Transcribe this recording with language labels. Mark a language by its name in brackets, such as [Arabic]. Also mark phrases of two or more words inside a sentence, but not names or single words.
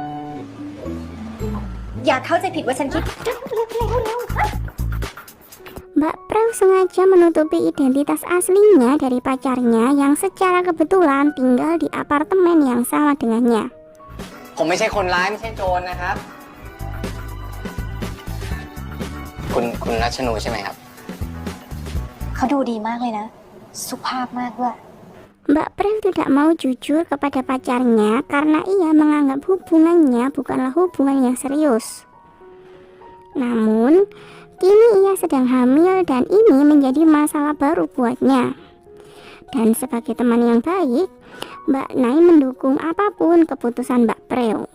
[Thai] อย่าเข้าใจผิดว่าฉันคิด [Indonesian] Mbak Preu sengaja menutupi identitas aslinya dari pacarnya yang secara kebetulan tinggal di apartemen yang sama dengannya. [Thai] ผมไม่ใช่คนร้ายไม่ใช่โจรนะครับ คุณรัชนูใช่ไหมครับ เขาดูดีมากเลยนะ สุภาพมากด้วย [Indonesian] Mbak Preu tidak mau jujur kepada pacarnya karena ia menganggap hubungannya bukanlah hubungan yang serius. Namun, kini ia sedang hamil dan ini menjadi masalah baru buatnya. Dan sebagai teman yang baik, Mbak Nai mendukung apapun keputusan Mbak Preu.